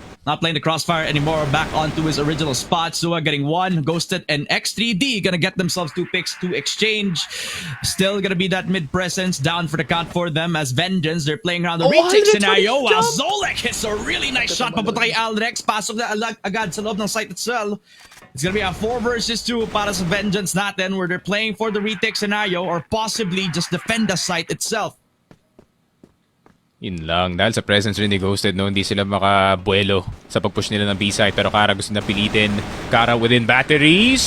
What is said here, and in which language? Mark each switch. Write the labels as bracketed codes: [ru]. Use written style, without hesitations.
[en] Not playing the crossfire anymore. Back onto his original spot. Sua getting 1. Ghosted and X3D gonna get themselves 2 picks to exchange. Still gonna be that mid presence down for the count for them as Vengeance. They're playing around the retake scenario while Zolek hits a really nice shot [tl] papunta kay [en] Aldrex. [tl] Pasok na agad sa loob ng [en] site itself. It's gonna be a 4 versus 2 [tl] para sa Vengeance natin [en] where they're playing for the retake scenario or possibly just defend the site itself. [tl] Yun lang. Dahil sa presence rin ni Ghosted, no, hindi sila makabuelo sa pag-push nila ng B-side. Pero Kara gusto na pilitin. Kara [en] within batteries.